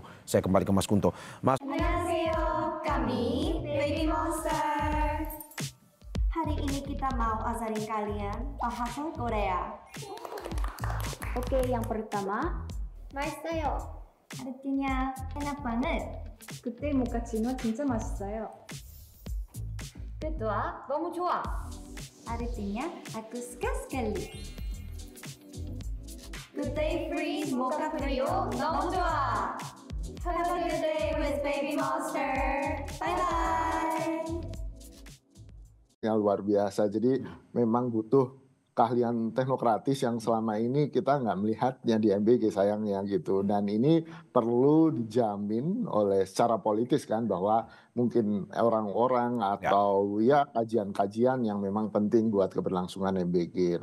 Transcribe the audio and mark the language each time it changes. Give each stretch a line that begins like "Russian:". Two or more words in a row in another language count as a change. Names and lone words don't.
Indonesian: Saya kembali ke Mas Kunto. Mas. Annyeonghaseyo, kami Baby Monster. Hari ini kita mau ajarin kalian bahasa Korea. Oke, yang pertama, 맛있어요. artinya enak banget.
Korean: 그때 모카치노 진짜 맛있어요. kedua, 너무 좋아.
Indonesian: artinya aku suka sekali.
English: Good day freeze mocha trio
Korean: 너무 좋아.
English: Have a good day with Baby Monster. Bye bye.
Indonesian: Yang luar biasa. Jadi memang butuh keahlian teknokratis yang selama ini kita nggak melihatnya di MBG, sayangnya gitu. Dan ini perlu dijamin oleh secara politis kan, bahwa mungkin orang-orang atau ya kajian-kajian yang memang penting buat keberlangsungan MBG.